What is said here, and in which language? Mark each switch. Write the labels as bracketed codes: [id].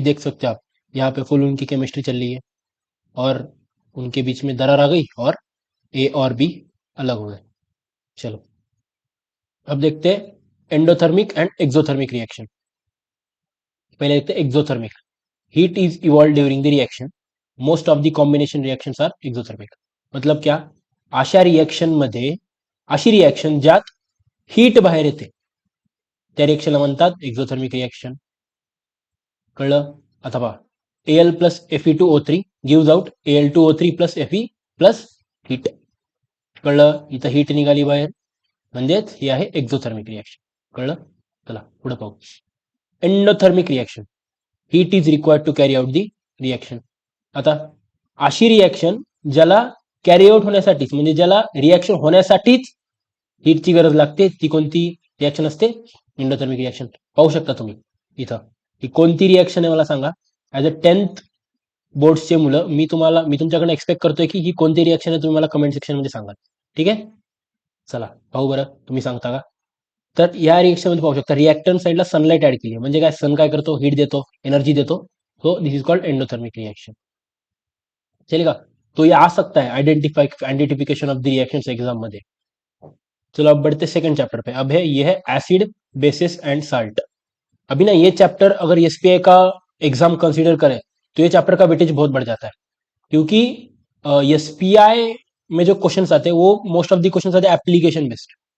[hi] देख सकते हो आप, यहाँ पे फुल उनकी केमिस्ट्री चल रही है और उनके बीच में दरार आ गई और ए और बी अलग हो गए। चलो अब देखते हैं एंडोथर्मिक एंड एक्सोथर्मिक रिएक्शन। पहले देखते हैं exothermic. [en] Heat is evolve during the reaction, most of the combination reactions are exothermic. [mr] मतलब क्या, अशा रिएक्शन मध्ये, अशी रिएक्शन ज्यात हीट बाहेर येते त्या रिएक्शनला म्हणतात एक्सोथर्मिक रिएक्शन। कळलं? आता पहा, Al plus Fe2O3 gives out Al2O3 plus Fe plus heat. कळलं? इथं हीट निघाली बाहेर, म्हणजेच हे आहे एक्झोथर्मिक रिएक्शन। कळलं? चला पुढे पाहू, endothermic reaction. [en] Heat is required to carry out the reaction. [mr] आता अशी रिएक्शन ज्याला कॅरी आउट होण्यासाठीच, म्हणजे ज्याला रिएक्शन होण्यासाठीच हीटची गरज लागते, ती कोणती रिएक्शन असते? Endothermic reaction. पाहू शकता तुम्ही इथं, ही कोणती रिएक्शन आहे मला सांगा। ॲज अ 10th बोर्ड्सचे मुलं, मी तुमच्याकडे एक्सपेक्ट करतोय की ही कोणती रिएक्शन आहे, तुम्ही मला कमेंट सेक्शन मध्ये सांगाल। ठीक आहे, चला पाहू बरं, तुम्ही सांगता का? तर या रिएक्शन मध्ये पाहू शकता, रिएक्टंट साइडला सनलाइट ऍड केली आहे, म्हणजे काय, सन काय करतो, हीट देतो, एनर्जी देतो। [en] So this is called endothermic reaction. [hi] चलेगा, तो ये आ सकता है identification of the reactions exam मध्ये। चलो अब बढ़ते सेकंड चैप्टर पे। अब है, ये है एसिड बेसिस एंड साल्ट। अभी ना ये चैप्टर अगर एसपीआई का एग्जाम कंसीडर करें तो ये चैप्टर का वेटेज बहुत बढ़ जाता है, क्योंकि एसपीआई में जो क्वेश्चंस आते हैं वो मोस्ट ऑफ द क्वेश्चंस आते हैं एप्लीकेशन बेस्ड।